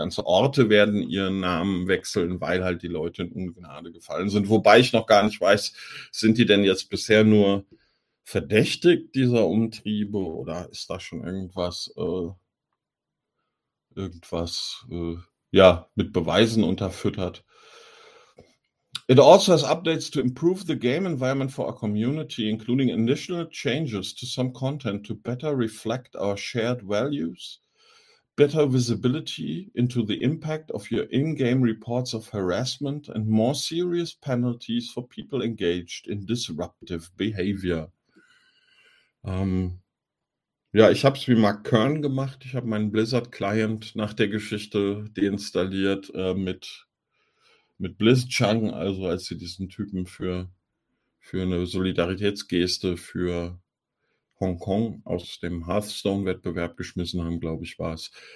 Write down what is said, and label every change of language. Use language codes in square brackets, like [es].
[de] Ganze Orte werden ihren Namen wechseln, weil halt die Leute in Ungnade gefallen sind. Wobei ich noch gar nicht weiß, sind die denn jetzt bisher nur verdächtigt, dieser Umtriebe? Oder ist da schon irgendwas mit Beweisen unterfüttert? [en] It also has updates to improve the game environment for our community, including initial changes to some content to better reflect our shared values, better visibility into the impact of your in-game reports of harassment, and more serious penalties for people engaged in disruptive behavior. [de] Ja, ich habe es wie Mark Kern gemacht. Ich habe meinen Blizzard-Client nach der Geschichte deinstalliert mit BlizzChung, also als sie diesen Typen für eine Solidaritätsgeste für Hongkong aus dem Hearthstone-Wettbewerb geschmissen haben, glaube ich, war es.